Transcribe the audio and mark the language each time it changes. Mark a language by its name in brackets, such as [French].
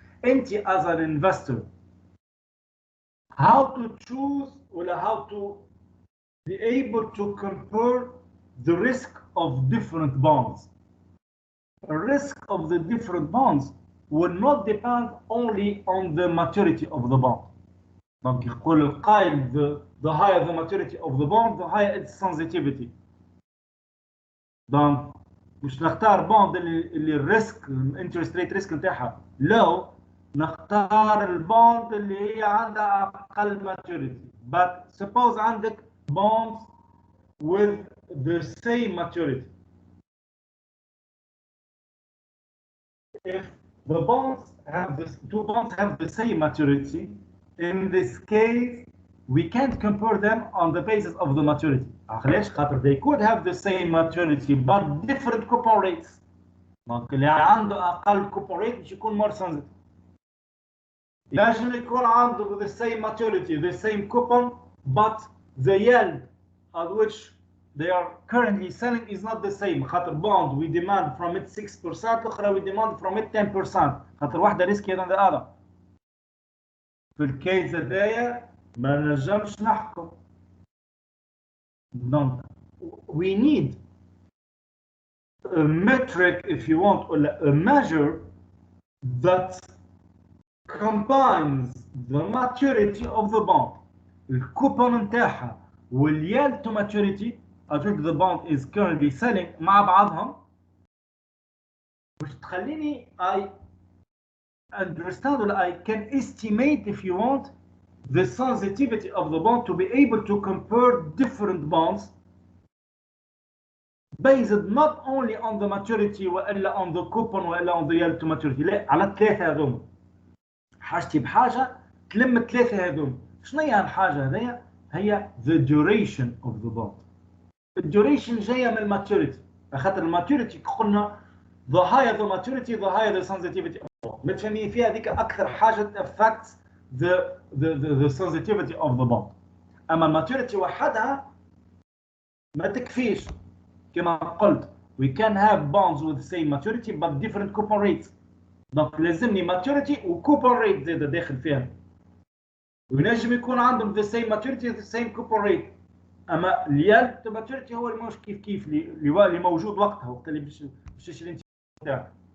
[Arabic] أنت [English] as an investor how to choose or how to be able to compare the risk of different bonds. The risk of the different bonds will not depend only on the maturity of the bond. [French] Donc [Arabic] يقول القائل [English] the higher the maturity of the bond the higher its sensitivity. [Arabic] Donc مش نختار بوند اللي الريسك الانترست ريت ريسك نتاعها low نختار البوند اللي هي عندها اقل maturity. [English] But suppose [Arabic] عندك [English] bonds with the same maturity. If the bonds have this, 2 bonds have the same maturity, in this case we can't compare them on the basis of the maturity. [Arabic] علاش؟ خاطر [English] they could have the same maturity but different coupon rates. [Arabic] دونك اللي عنده اقل coupon rate باش يكون [English] more sensitive. [Arabic] ينجم يكون عنده [English] the same maturity, the same coupon, but the yield at which they are currently selling is not the same. [Arabic] خاطر [English] bond we demand from it 6%, [Arabic] الأخرى [English] we demand from it 10%. [Arabic] خاطر واحدة [English] riskier than the other. [Arabic] في الكيس هذايا ما نجمش نحكم. [English] Donc we need a metric if you want or a measure that combines the maturity of the bond, [Arabic] الكوبون نتاعها [English] والyield to maturity at which the bond is currently selling [Arabic] مع بعضهم باش تخليني [English] I understand or I can estimate if you want the sensitivity of the bond to be able to compare different bonds based not only on the maturity [Arabic] وإلا [English] on the coupon وإلا on the yield to maturity. [Arabic] لا على الثلاثة هذوم. حاجتي بحاجة تلم الثلاثة هذوم. شنو هي الحاجة هذيا؟ هي the duration of the bond. الديوريشن جاية من الماتوريتي. خاطر الماتوريتي قلنا [English] the higher the maturity the higher the sensitivity of the bond. [Arabic] متفهمين فيها هذيك أكثر حاجة [English] affects the sensitivity of the bond. [Arabic] أما الماتوريتي وحدها ما تكفيش. كما قلت [English] we can have bonds with the same maturity but different coupon rates. donc [Arabic] لازمني [English] maturity و coupon rate [Arabic] زاد داخل فيها. وينجم يكون عندهم [English] the same maturity the same coupon rate. [Arabic] اما اليال تو ماتوريتي هو اللي مش كيف اللي موجود وقت اللي باش تشري انت تاعك.